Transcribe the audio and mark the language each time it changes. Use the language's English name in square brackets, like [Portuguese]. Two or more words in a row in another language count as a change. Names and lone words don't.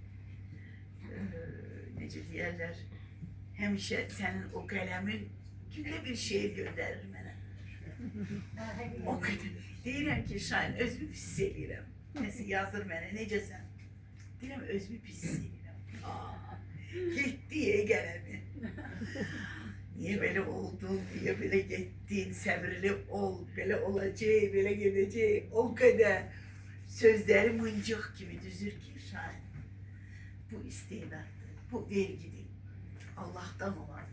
[Azerbaijani] Necə deyərlər, həmişə sənin o qələmin gündə bir şeir göndərir mənə. O qədər. Deyirəm ki, Şahin, özümü pis edirəm. Nəsə yazır mənə, necəsən? Deyirəm, özümü pis edirəm. Getdi qələmi. [Turkish] Niye böyle oldun, niye böyle gittin, [Azerbaijani] səbirli ol, [Turkish] böyle olacak, böyle gidecek, o kadar sözleri mıncık gibi düzür ki Şahin. [Azerbaijani] Bu istedatı, bu vergidir. [Turkish] Allah'tan olan bir.